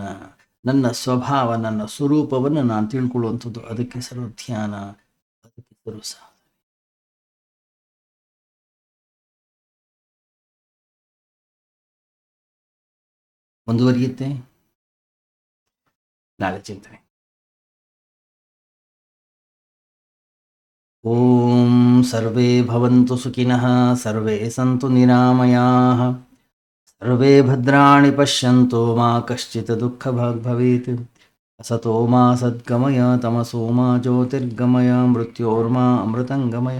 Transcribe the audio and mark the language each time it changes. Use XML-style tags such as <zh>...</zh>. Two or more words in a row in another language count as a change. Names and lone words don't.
<kn>ನನ್ನ ಸ್ವಭಾವ, ನನ್ನ ಸ್ವರೂಪವನ್ನು ನಾನು ತಿಳ್ಕೊಳ್ಳುವಂಥದ್ದು, ಅದಕ್ಕೆ ಹೆಸರು ಧ್ಯಾನ, ಅದಕ್ಕೆ ಹೆಸರು ಸಾಧನೆ. ಮುಂದುವರಿಯುತ್ತೆ ನಾಳೆ ಚಿಂತನೆ.</kn> <sa>ಓಂ ಸರ್ವೇ ಭವಂತು ಸುಖಿನಃ, ಸರ್ವೇ ಸಂತು ನಿರಾಮಯಾಃ, ಸರ್ವೇ ಭದ್ರಾಣಿ ಪಶ್ಯಂತು ಮಾ ಕಶ್ಚಿತ್ ದುಃಖ ಭಾಗ್ ಭವೇತ್. असतो मा सद्गमय तमसो मा ज्योतिर्गमय मृत्योर्मा अमृतंगमय.</sa>